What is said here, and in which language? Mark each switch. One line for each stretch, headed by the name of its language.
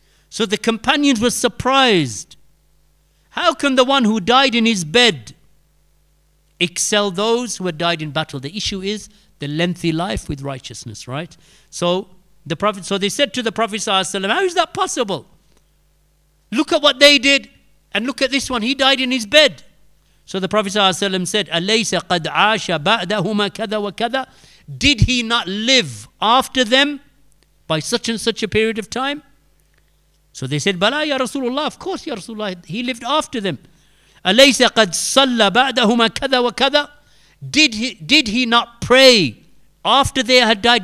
English: So the companions were surprised. How can the one who died in his bed excel those who had died in battle? The issue is the lengthy life with righteousness, right? So they said to the Prophet ﷺ, how is that possible? Look at what they did, and look at this one. He died in his bed. So the Prophet ﷺ said,
Arabic: أَلَيْسَ قَدْ عَاشَ بَعْدَهُمَا كَذَا وَكَذَا?
English: Did he not live after them by such and such a period of time? So they said, Bala ya Rasulullah, of course ya Rasulullah, he lived after them.
Arabic: أَلَيْسَ قَدْ صَلَّ بَعْدَهُمَا كَذَا وَكَذَا?
English: Did he not pray after they had died?